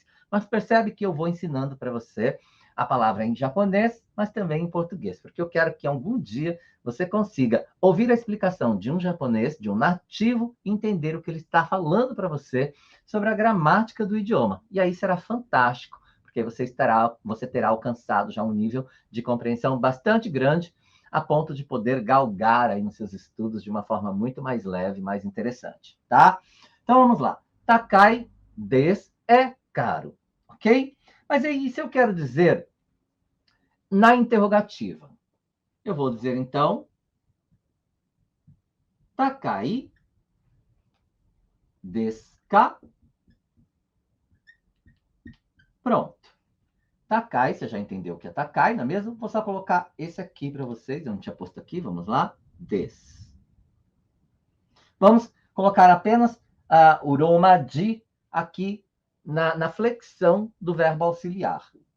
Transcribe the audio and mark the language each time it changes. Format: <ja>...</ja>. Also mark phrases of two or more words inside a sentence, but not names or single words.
<pt>Mas percebe que eu vou ensinando para você a palavra em japonês, mas também em português, porque eu quero que algum dia você consiga ouvir a explicação de um japonês, de um nativo, e entender o que ele está falando para você sobre a gramática do idioma. E aí será fantástico, porque você terá alcançado já um nível de compreensão bastante grande a ponto de poder galgar aí nos seus estudos de uma forma muito mais leve, mais interessante, tá? Então vamos lá.</pt> <ja>高いです</ja> <pt>é caro, ok? Mas aí, se eu quero dizer na interrogativa, eu vou dizer então</pt> <ja>高いですか?</ja> <pt>Pronto. Takai, você já entendeu o que é takai, não é mesmo? Vou só colocar esse aqui para vocês. Eu não tinha posto aqui, vamos lá. Des. Vamos colocar apenas o roma de aqui na flexão do verbo auxiliar.</pt>